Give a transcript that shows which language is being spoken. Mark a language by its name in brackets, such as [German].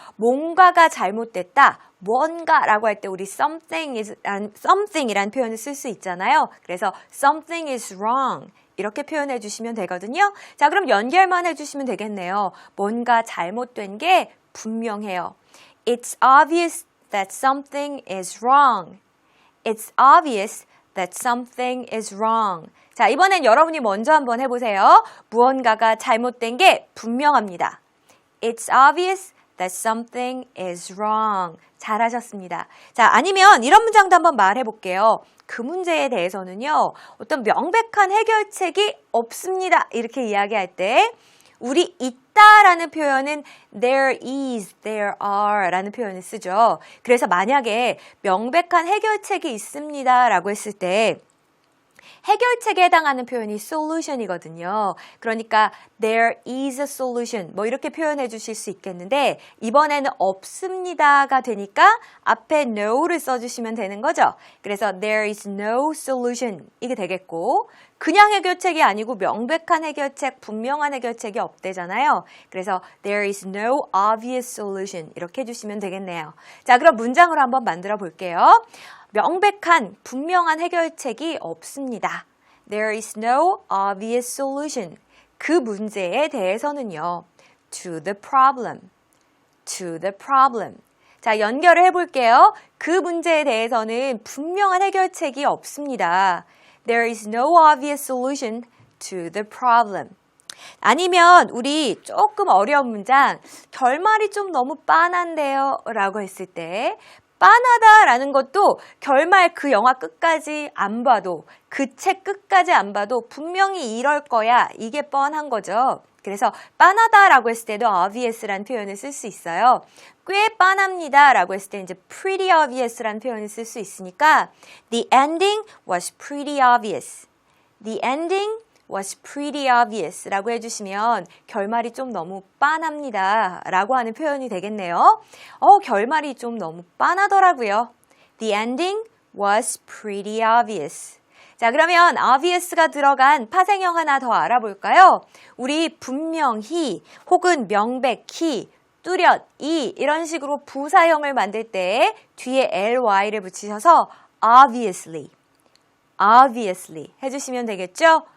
[Korean] 뭔가가 잘못됐다, 뭔가라고 할 때 우리 something이란 표현을 쓸 수 있잖아요. 그래서 [English] something is wrong [Korean] 이렇게 표현해 주시면 되거든요. 자, 그럼 연결만 해주시면 되겠네요. 뭔가 잘못된 게 분명해요. [English] It's obvious that something is wrong. It's obvious that something is wrong. [Korean] 자, 이번엔 여러분이 먼저 한번 해보세요. 무언가가 잘못된 게 분명합니다. [English] It's obvious that something is wrong. [Korean] 잘하셨습니다. 자, 아니면 이런 문장도 한번 말해볼게요. 그 문제에 대해서는요, 어떤 명백한 해결책이 없습니다. 이렇게 이야기할 때 우리 있다라는 표현은 [English] there is, there are [Korean] 라는 표현을 쓰죠. 그래서 만약에 명백한 해결책이 있습니다 라고 했을 때 해결책에 해당하는 표현이 solution이거든요. 그러니까 [English] there is a solution [Korean] 뭐 이렇게 표현해 주실 수 있겠는데 이번에는 없습니다가 되니까 앞에 no를 써주시면 되는 거죠. 그래서 [English] there is no solution [Korean] 이게 되겠고 그냥 해결책이 아니고 명백한 해결책, 분명한 해결책이 없대잖아요. 그래서 [English] there is no obvious solution [Korean] 이렇게 해주시면 되겠네요. 자, 그럼 문장으로 한번 만들어 볼게요. 명백한, 분명한 해결책이 없습니다. [English] There is no obvious solution. [Korean] 그 문제에 대해서는요. [English] To the problem. To the problem. [Korean] 자, 연결을 해볼게요. 그 문제에 대해서는 분명한 해결책이 없습니다. [English] There is no obvious solution to the problem. [Korean] 아니면 우리 조금 어려운 문장, 결말이 좀 너무 빤한데요 라고 했을 때 빤하다라는 것도 결말 그 영화 끝까지 안 봐도 그 책 끝까지 안 봐도 분명히 이럴 거야 이게 뻔한 거죠. 그래서 빤하다라고 했을 때도 obvious라는 표현을 쓸 수 있어요. 꽤 빤합니다라고 했을 때 이제 pretty obvious라는 표현을 쓸 수 있으니까 [English] The ending was pretty obvious. The ending was pretty obvious [Korean] 라고 해주시면 결말이 좀 너무 빤합니다 라고 하는 표현이 되겠네요. 결말이 좀 너무 빤하더라고요. [English] The ending was pretty obvious. [Korean] 자, 그러면 obvious가 들어간 파생형 하나 더 알아볼까요? 우리 분명히 혹은 명백히 뚜렷이 이런 식으로 부사형을 만들 때 뒤에 ly를 붙이셔서 obviously, obviously 해주시면 되겠죠?